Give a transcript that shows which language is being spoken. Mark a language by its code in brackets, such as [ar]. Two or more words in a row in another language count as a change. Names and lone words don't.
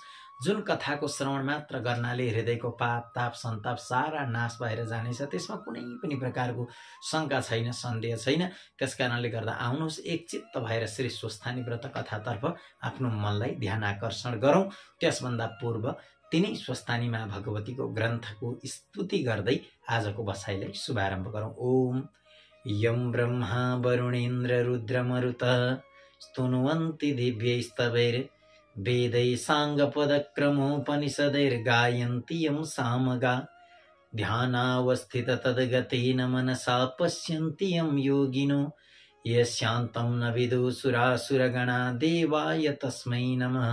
[ne] जुन कथाको श्रवण मात्र गर्नाले हृदयको पाप ताप सन्ताप सारा नाश भएर जानेछ, त्यसमा कुनै पनि प्रकारको शङ्का छैन, सन्देह छैन। त्यसकारणले गर्दा आउनुहोस्, एकचित्त भएर श्री स्वस्थानी व्रत कथातर्फ आफ्नो मनलाई ध्यान आकर्षण गरौँ। त्यसभन्दा पूर्व तिनै स्वस्थानीमा भगवतीको ग्रन्थको स्तुति गर्दै आजको बसाइलाई शुभारम्भ गरौँ। [sa] ओम यं ब्रह्मा वरुणेन्द्र रुद्रमरुत स्तुनुवन्ति दिव्यैस्तवैर् वेदै साङ्गपदक्रमोपनिषदैर्गायन्ति यं सामगा ध्यानावस्थित तद्गतेन मनसा पश्यन्ति यं योगिनो यस्यान्तं न विदुसुरासुरगणा देवाय तस्मै नमः।